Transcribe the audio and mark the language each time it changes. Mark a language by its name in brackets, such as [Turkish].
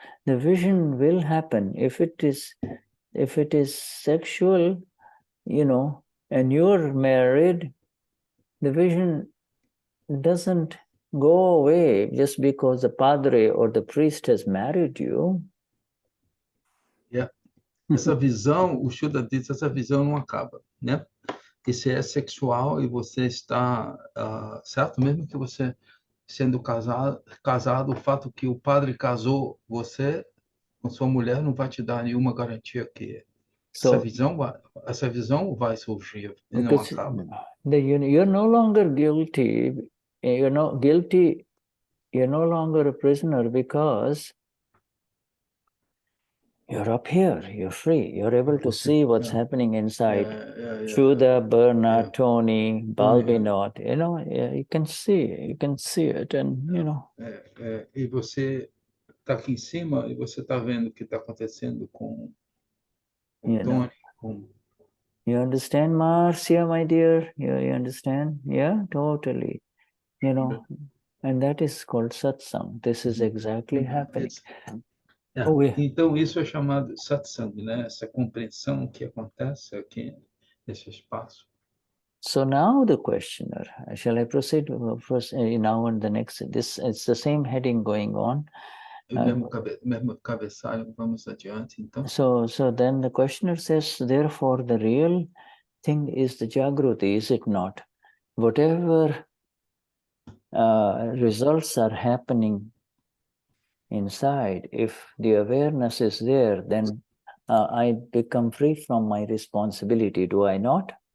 [English] The vision will happen. If it is sexual, and you're married, the vision doesn't go away just because the padre or the priest has married you. Yeah. [Portuguese] Essa visão, o Shuddha diz, essa visão não acaba, né? E se é sexual e você está certo, mesmo que você sendo casado, o fato que o padre casou você com sua mulher não vai te dar nenhuma garantia que essa visão vai surgir e não acaba. [English] You're no longer guilty. You're no longer a prisoner because you're up here, you're free, you're able to see what's happening inside. Shuddha, Burna, Tony, Balbinot, you can see it, and [Portuguese] E você está aqui em cima e você está vendo o que está acontecendo com Tony. [English] You understand, Marcia, my dear? You understand? Yeah, totally. And that is called satsang. This is exactly happening. [Portuguese] Então, isso é chamado satsang, né? Essa compreensão que acontece aqui nesse espaço. [English] So now the questioner, shall I proceed now on the next? It's the same heading going on. [Portuguese] Mesmo cabeçalho, vamos adiante, então. [English] So then the questioner says, therefore the real thing is the Jagruti, is it not? Whatever results are happening inside, if the awareness is there, then I become free from my responsibility, do I not?